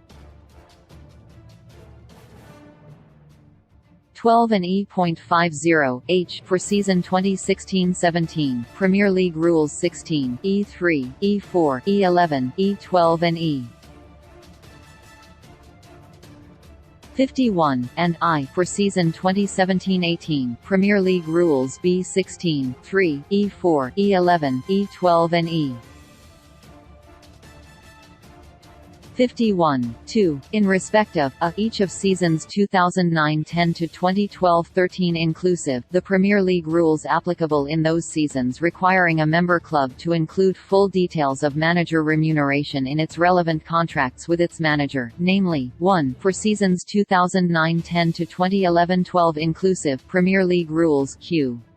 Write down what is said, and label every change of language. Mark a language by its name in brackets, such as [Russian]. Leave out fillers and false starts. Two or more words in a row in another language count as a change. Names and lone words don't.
[English] 12 and E.50, H, for season 2016-17, Premier League Rules 16, E3, E4, E11, E12 and E. 51, and I, for season 2017-18, Premier League Rules B16, 3, E4, E11, E12 and E. 51, 2, in respect of, each of seasons 2009-10 to 2012-13 inclusive, the Premier League rules applicable in those seasons requiring a member club to include full details of manager remuneration in its relevant contracts with its manager, namely, 1, for seasons 2009-10 to 2011-12 inclusive, Premier League Rules Q.